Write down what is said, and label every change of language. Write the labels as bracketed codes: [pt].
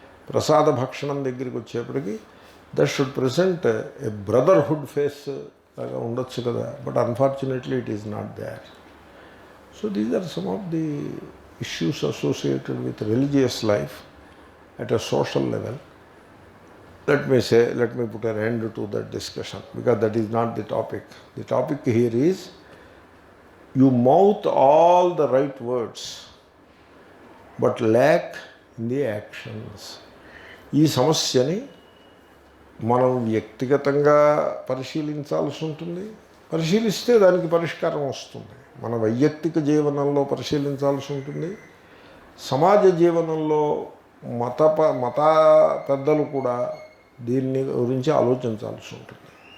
[te] ప్రసాద భక్షణం దగ్గరికి వచ్చేప్పటికి [en] that should present a brotherhood face [te] లాగా ఉండొచ్చు కదా. [en] But unfortunately it is not there. So these are some of the issues associated with religious life at a social level. let me put an end to that discussion because that is not the topic. The topic here is you mouth all the right words but lack in the actions. [te] ఈ సమస్యని మనం వ్యక్తిగతంగా పరిశీలించాల్సి ఉంటుంది. పరిశీలిస్తే దానికి పరిష్కారం వస్తుంది. మన వైయక్తిక జీవనంలో పరిశీలించాల్సి ఉంటుంది. సమాజ జీవనంలో మత పెద్దలు కూడా దీన్ని గురించి ఆలోచించాల్సి ఉంటుంది.